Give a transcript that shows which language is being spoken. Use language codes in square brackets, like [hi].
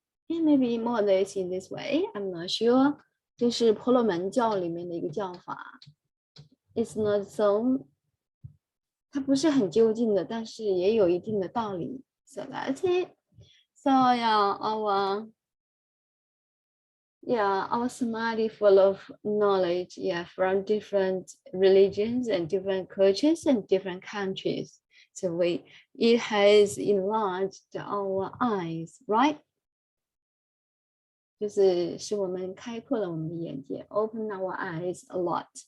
[en] Maybe more or less in this way, I'm not sure. [zh] 这是婆罗门教里面的一个教法。 [en] It's not so， [zh] 它不是很究竟的，但是也有一定的道理。 [en] So that's it. So our samadhi full of knowledge, from different religions and different cultures and different countries. So it has enlarged our eyes, right? [zh] 就是使我们开阔了我们的眼界 ， [en] open our eyes a lot.